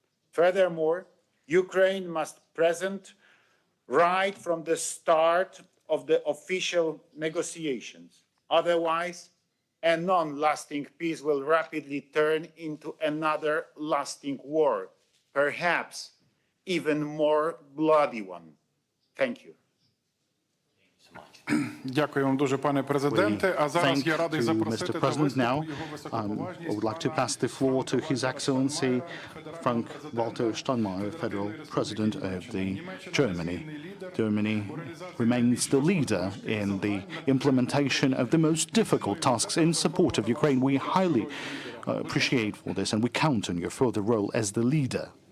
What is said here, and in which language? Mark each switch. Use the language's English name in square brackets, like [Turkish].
[English] Furthermore, Ukraine must present right from the start of the official negotiations. Otherwise, a non-lasting peace will rapidly turn into another lasting war, perhaps even more bloody one. Thank you. [Ukrainian] Дякую вам дуже, пане президенте. А зараз я радий запросити до виступу його високоповажність. [English] I would like to pass the floor to His Excellency Frank-Walter Steinmeier, Federal President of Germany. Germany remains the leader in the implementation of the most difficult tasks in support of Ukraine. We highly appreciate for this, and we count on your further role as the leader.